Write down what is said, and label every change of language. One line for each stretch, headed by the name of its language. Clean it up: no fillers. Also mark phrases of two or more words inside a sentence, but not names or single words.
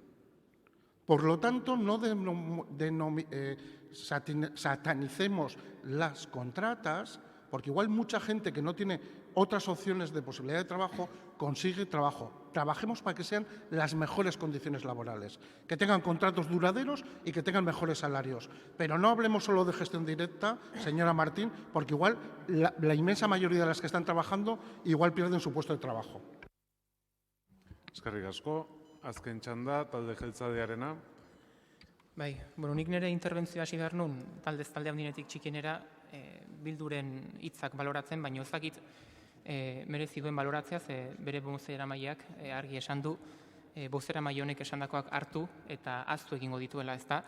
Spanish: Por lo tanto, no satanicemos las contratas, porque igual mucha gente que no tiene otras opciones de posibilidad de trabajo consigue trabajo. Trabajemos para que sean las mejores condiciones laborales, que tengan contratos duraderos y que tengan mejores salarios. Pero no hablemos solo de gestión directa, señora Martín, porque igual la inmensa mayoría de las que están trabajando igual pierden su puesto de trabajo.
Basque: Eskerrik asko, azken txanda, talde jeltzalearena. Bai, nik nire interbentzioa hasi behar nun, talde handinetik txikienera, Bilduren hitzak baloratzen, baina ez dakit merezi duen baloratzea, ze bere bozeramaileak argi esan du, bozeramaile honek esandakoak hartu eta ahaztu egingo dituela, ezta?